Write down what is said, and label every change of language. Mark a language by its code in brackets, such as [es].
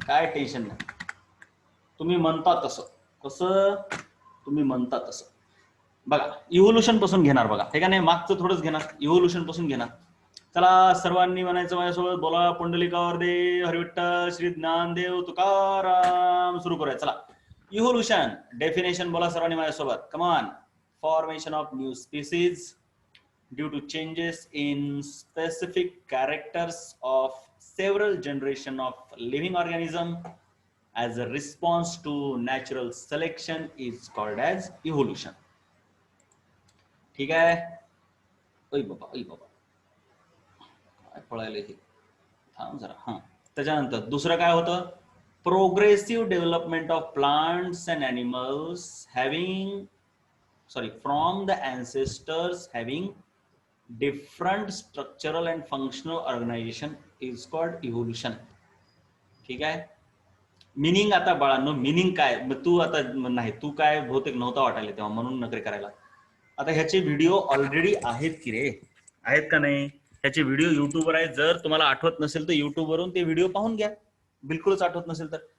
[mr] काय टेन्शन नाही. तुम्ही म्हणता तसं. कसं? तुम्ही म्हणता तसं. बघा, इव्होल्युशन पासून घेणार. बघा, हे का नाही, मागचं थोडंच घेणार, इव्होल्युशन पासून घेणार. चला सर्वांनी म्हणायचं माझ्यासोबत, बोला पुंडलिकावर दे हरिविठ्ठल श्री ज्ञानदेव तुकाराम. सुरू करूया. चला, इव्होल्युशन डेफिनेशन बोला सर्वांनी माझ्यासोबत. [en] Come on. Formation of new species due to changes in specific characters of several generation of living organism as a response to natural selection is called as evolution. [mr] ठीक आहे. ओय बाबा, ओय बाबा, काय पळायला हे? थांब जरा. हा, त्याच्यानंतर दुसरं काय होतं? [en] Progressive development of plants and animals having from the ancestors having different structural and functional organization is called evolution. [mr] ठीक आहे. मिनिंग आता बाळांनो, मिनिंग काय? तू आता नाही, तू काय बहुतेक नव्हता वाटायला तेव्हा, म्हणून नकरे करायला. आता ह्याचे व्हिडिओ ऑलरेडी आहेत की रे? आहेत का नाही? ह्याचे व्हिडिओ युट्यूबवर आहेत. जर तुम्हाला आठवत नसेल तर युट्यूबवरून ते व्हिडिओ पाहून घ्या. बिलकुलच आठवत नसेल तर.